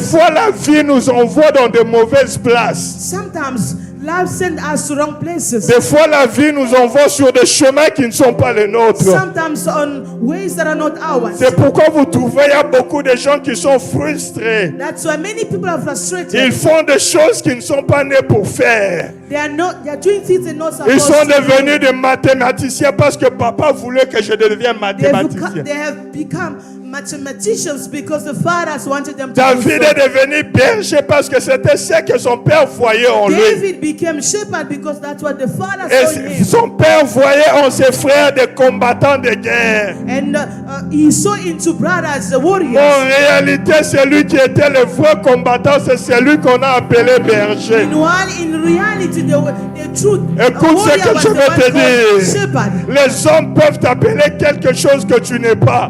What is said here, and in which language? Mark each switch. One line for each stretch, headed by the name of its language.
French: fois, la vie nous envoie dans de mauvaises places.
English: Sometimes life sends us to wrong places.
French: Des fois, la vie nous envoie sur des chemins qui ne sont pas les nôtres.
English: Sometimes on ways that are not ours.
French: C'est pourquoi vous trouvez, il y a beaucoup de gens qui sont frustrés.
English: That's why many people are frustrated.
French: Ils font des choses qu'ils ne sont pas nés pour faire.
English: They are doing things they're not supposed
French: Ils sont
English: to do.
French: devenus des mathématiciens parce que papa voulait que je devienne mathématicien.
English: They have become mathematicians because the fathers wanted them to
French: David est devenu berger parce que c'était ce que son père voyait en lui.
English: David became shepherd because that's what the father saw in
French: Et
English: him.
French: son père voyait en ses frères des combattants de guerre.
English: And he saw into brothers, the warriors.
French: En réalité, celui qui était le vrai combattant, c'est celui qu'on a appelé berger.
English: In reality, the truth.
French: Écoute ce que je vais te dire.
English: Shepherd.
French: Les hommes peuvent t'appeler quelque chose que tu n'es pas.